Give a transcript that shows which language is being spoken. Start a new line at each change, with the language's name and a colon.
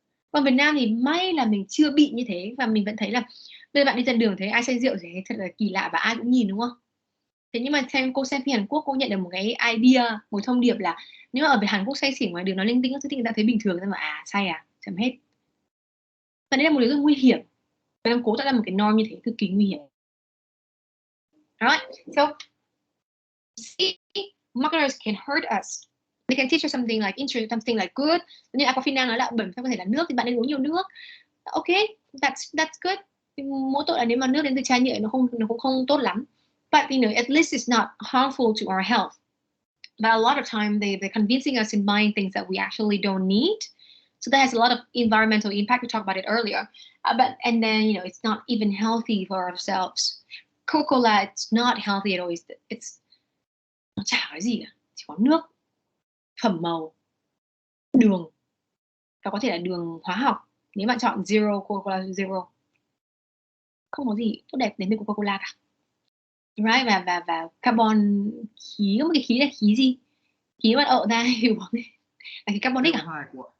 Vietnamese: Còn Việt Nam thì may là mình chưa bị như thế, và mình vẫn thấy là bây giờ bạn đi ra đường thấy ai say rượu thì thật là kỳ lạ và ai cũng nhìn, đúng không? Thế nhưng mà cô xem phim Hàn Quốc, cô nhận được một cái idea, một thông điệp là nếu mà ở Hàn Quốc say xỉn ngoài đường nó linh tinh các thứ thì người ta thấy bình thường, mà say chấm hết. Và đây là một điều rất nguy hiểm, và em cố tạo ra một cái norm như thế cực kỳ nguy hiểm.
English: Alright, so see, marketers can hurt us. They can teach us something like interesting, something like good.
Vietnamese: Như Aquafina nói là bẩn có thể là nước thì bạn nên uống nhiều nước.
English: Ok, that's good.
Vietnamese: Mỗi tội là nếu mà nước đến từ chai nhựa nó cũng không tốt lắm.
English: But you know, at least it's not harmful to our health. But a lot of time they're convincing us in buying things that we actually don't need. So that has a lot of environmental impact. We talked about it earlier. And then you know, it's not even healthy for ourselves. Coca-Cola, it's not healthy at all.
Vietnamese: Nó chả cái gì cả, chỉ có nước, phẩm màu, đường, và có thể là đường hóa học. Nếu bạn chọn zero, Coca-Cola zero, không có gì tốt đẹp đến với Coca-Cola cả, right? Và carbon, khí, có một cái khí là khí gì, khí bạn ợ ra hiểu không? Là khí carbonic à?